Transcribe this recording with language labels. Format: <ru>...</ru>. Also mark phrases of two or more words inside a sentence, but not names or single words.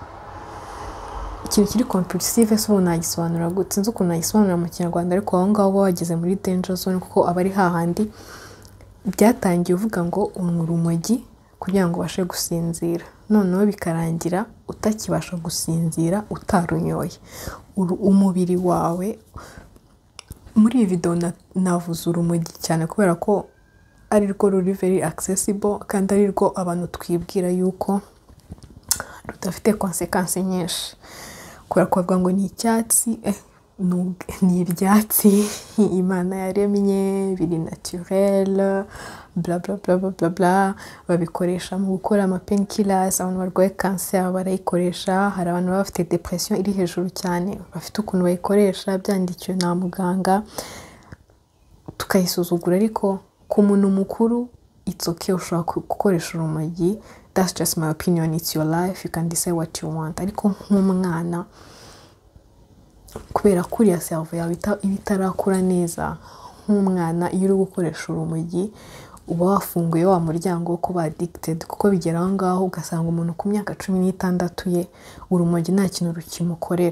<rw>Ikintu kiri compulsive so nagisobanura gute, nzi ukuntu nagisobanura mu Kinyarwanda, ariko aho ngaho wageze muri</rw> <en>danger zone</en> <rw>kuko aba ari hahandi byatangiye uvuga ngo unywa urumogi kugira ngo ubashe gusinzira, noneho bikarangira utakibasha gusinzira utarunyoye. Umubiri wawe muri iyi video navuze urumogi cyane kubera ko ari rwo ruri</rw> <en>very accessible</en> <rw>kandi ari rwo abantu twibwira yuko rudafite consequences nyinshi, kubera ko bavuga ngo ni icyatsi ni ibyatsi Imana yaremye biri naturel bla bla bla bla bla. Babikoresha mu gukora ama painkillers, abantu barwaye cancer barayikoresha. Hari abantu bafite depression iri hejuru cyane bafite ukuntu bayikoresha byandikiwe na muganga tukayisuzugura, ariko ku muntu mukuru</rw> <en>it's okay</en> <rw>ushobora gukoresha urumogi.</rw> <en>That's just my opinion, it's your life, you can decide what you want.</en> <rw>Ariko nk'umwana kubera kuriya cerveau yawe ibitarakura neza, nk'umwana iyo uri gukoresha urumogi uba wafunguye wa muryango wo kuba addicted, kuko bigera aho ngaho ugasanga umuntu ku myaka 16 ye urumogi nta kintu rukimukorera.</rw>